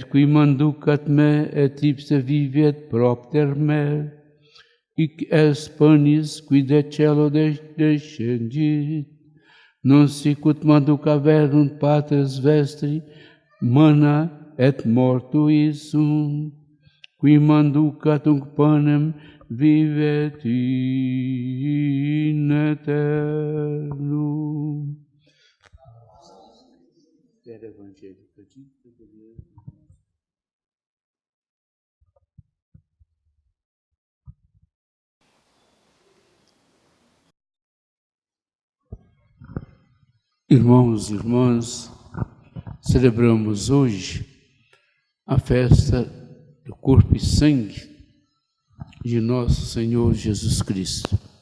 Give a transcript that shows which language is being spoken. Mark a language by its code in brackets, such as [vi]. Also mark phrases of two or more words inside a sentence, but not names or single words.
[la] qui manducat me, et ipse vivet propter me, hic est panis qui de cielo descendit, non sicut manducaverunt patres vestri, mana et mortuis sunt, qui manducat unc panem vivet in aeternum. [pt] Irmãos e irmãs, celebramos hoje a festa do corpo e sangue de nosso Senhor Jesus Cristo.